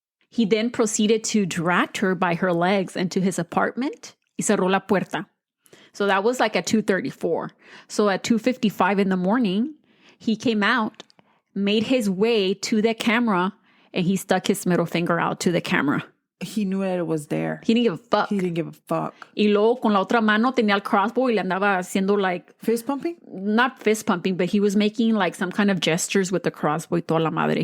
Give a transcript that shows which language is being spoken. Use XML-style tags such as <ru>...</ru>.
<en>He then proceeded to drag her by her legs into his apartment</en> <es>y cerró la puerta.</es> <en>So that was like at 2:34. So at 2:55 in the morning, he came out, made his way to the camera, and he stuck his middle finger out to the camera. He knew that it was there. He didn't give a fuck. He didn't give a fuck.</en> <es>Y luego con la otra mano tenía el crossbow y le andaba haciendo like...</es> <en>Fist pumping? Not fist pumping, but he was making like some kind of gestures with the crossbow</en> <es>y toda la madre.</es>